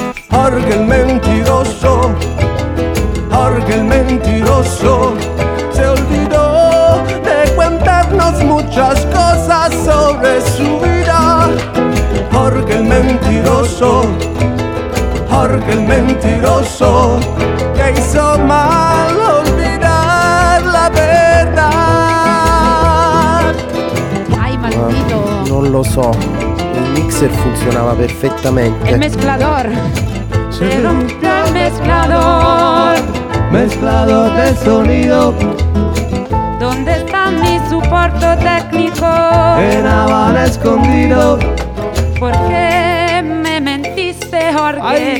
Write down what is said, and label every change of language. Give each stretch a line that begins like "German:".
Spanish: Porque el mentiroso, porque el mentiroso se olvidó de contarnos muchas cosas sobre su vida. Porque el mentiroso, porque el mentiroso le hizo mal olvidar la verdad. Ay, maldito.
Italian: Non lo so, il mixer funzionava perfettamente.
Spanish: Il mezclador. Se rompió el mezclador, mezclador de sonido. ¿Dónde está mi soporte técnico? En aval escondido. ¿Por qué me mentiste, Jorge? Ay.